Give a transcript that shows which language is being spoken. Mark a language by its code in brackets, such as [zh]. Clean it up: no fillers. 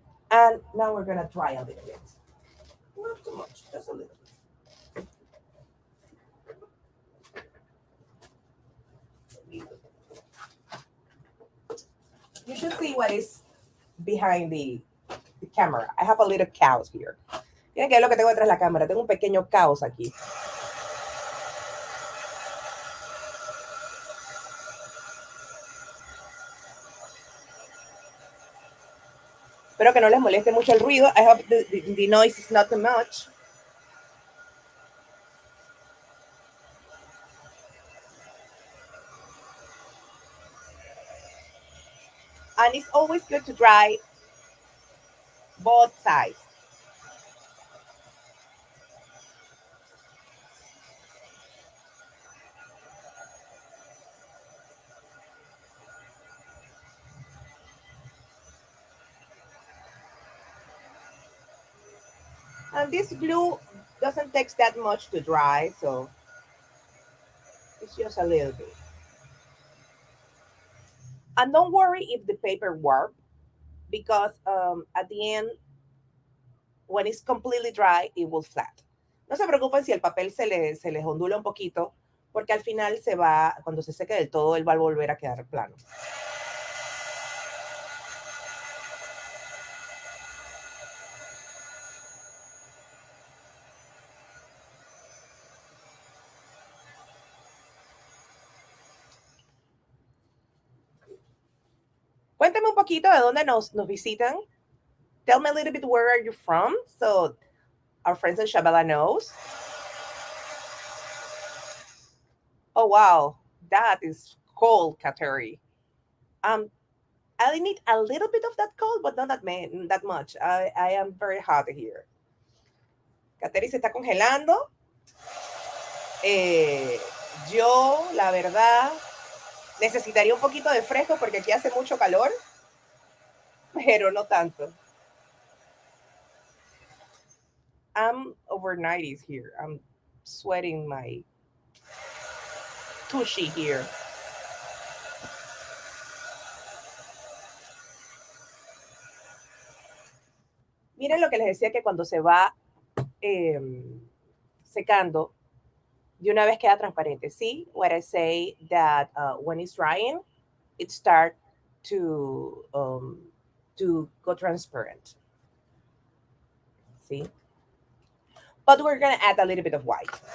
[en] And now we're gonna try a little bit. Not too much, just a little bit. You should see what is behind the camera. I have a little chaos here. [es] Miren qué es lo que tengo detrás de la cámara. Tengo un pequeño caos aquí. Espero que no les moleste mucho el ruido. [en] I hope the noise is not too much. And it's always good to dry both sides. And this glue doesn't take that much to dry, so it's just a little bit. And don't worry if the paper warp, because at the end, when it's completely dry, it will flat. [es] No se preocupen si el papel se les ondula un poquito, porque al final se va, cuando se seque del todo, él va a volver a quedar plano. Cuéntame un poquito de dónde nos visitan. [en] Tell me a little bit where are you from, so our friends in Shabella knows. Oh wow, that is cold, Kateri. Um, I need a little bit of that cold, but not that much. I am very hot here. [es] Kateri se está congelando. Eh, yo, la verdad, necesitaría un poquito de fresco porque aquí hace mucho calor, pero no tanto. [en] I'm over 90s here. I'm sweating my tushy here. [es] Miren lo que les decía que cuando se va eh, secando, de una vez queda transparente. [en] See what I say that when it's drying, it starts to go transparent. See? But we're gonna add a little bit of white.